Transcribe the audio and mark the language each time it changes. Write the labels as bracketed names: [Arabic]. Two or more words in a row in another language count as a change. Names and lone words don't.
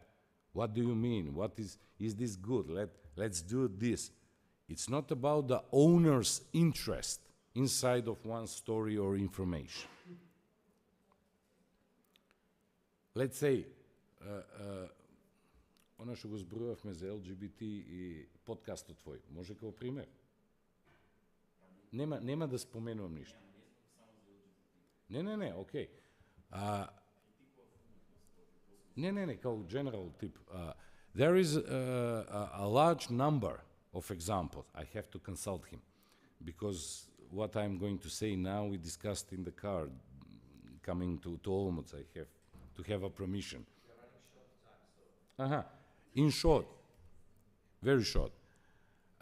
[English] What do you mean? What is this good? Let's do this. It's not about the owner's interest inside of one story or information. Let's say, [Serbian] ono što [Macedonian] го збројавме за LGBT и подкастот твој, може како пример? Нема да споменувам ништо. Не, окей. Не, [English] kao general tip. There is a large number of examples. I have to consult him, because what I'm going to say now we discussed in the car coming to Olomouci. I have to have a permission. In short, very short.